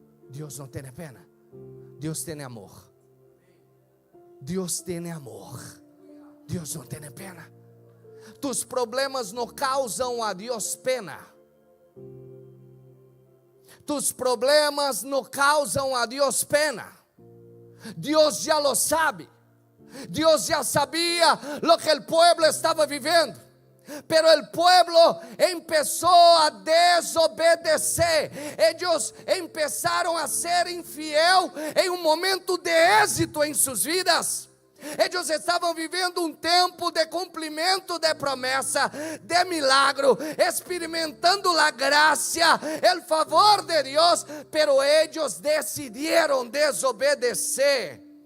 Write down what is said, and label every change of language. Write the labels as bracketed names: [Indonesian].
[Portuguese] Deus não tem pena. Deus tem amor. Deus tem amor. Deus não tem pena. Tus problemas não causam a Deus pena. Tus problemas não causam a Deus pena. [Spanish] Dios ya lo sabe. Dios ya sabía lo que el pueblo estaba viviendo. Pero el pueblo empezó a desobedecer. Ellos empezaron a ser infiel [Portuguese] em um momento de êxito em suas vidas. Eles estavam vivendo um tempo de cumprimento de promessa, de milagro, experimentando a graça, o favor de Deus, pero eles decidiram desobedecer.